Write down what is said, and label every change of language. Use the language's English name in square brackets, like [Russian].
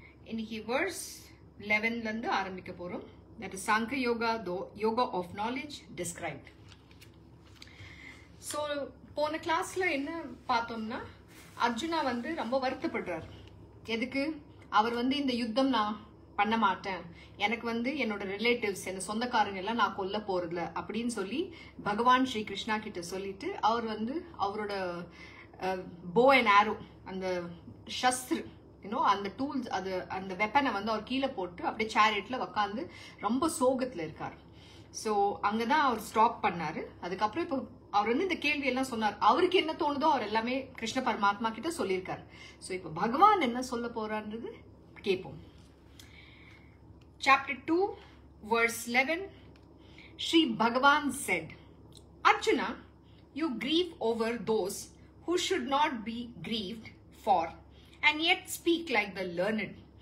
[Tamil] இன்னைக்கு verse 11 லந்து ஆரம்பிக்க போறோம். [English] That is Sankhya Yoga, the Yoga of Knowledge described. [Tamil] So போன கிளாஸ்ல என்ன பார்த்தோம்னா அர்ஜுனா வந்து ரொம்ப வருத்தப்படுறார். எதுக்கு? அவர் வந்து இந்த யுத்தம் நான் பண்ண மாட்டேன், எனக்கு வந்து என்னோட ரிலேட்டிவ்ஸ் என்ன சொந்தக்காரங்க எல்லாம் நான் கொல்ல போறதில்ல அப்படின்னு சொல்லி பகவான் ஸ்ரீ கிருஷ்ணா கிட்ட சொல்லிட்டு அவர் வந்து அவரோட [English] bow and arrow [Tamil] அந்த சஸ்திர அந்த டூல்ஸ் அது அந்த வெப்பனை வந்து அவர் கீழே போட்டு அப்படியே சேரியட்ல உட்காந்து ரொம்ப சோகத்துல இருக்காரு. ஸோ அங்கதான் அவர் ஸ்டாப் பண்ணாரு. அதுக்கப்புறம் இப்போ அவர் வந்து இந்த கேள்வி எல்லாம் சொன்னார். அவருக்கு என்ன தோணுதோ அவர் எல்லாமே கிருஷ்ண பரமாத்மா கிட்ட சொல்லியிருக்காரு. ஸோ இப்போ பகவான் என்ன சொல்ல போறான்றது கேட்போம். [English] Chapter 2, verse 11, Shri Bhagavan said, Arjuna, you grieve over those who should not be grieved for, and yet speak like the learned.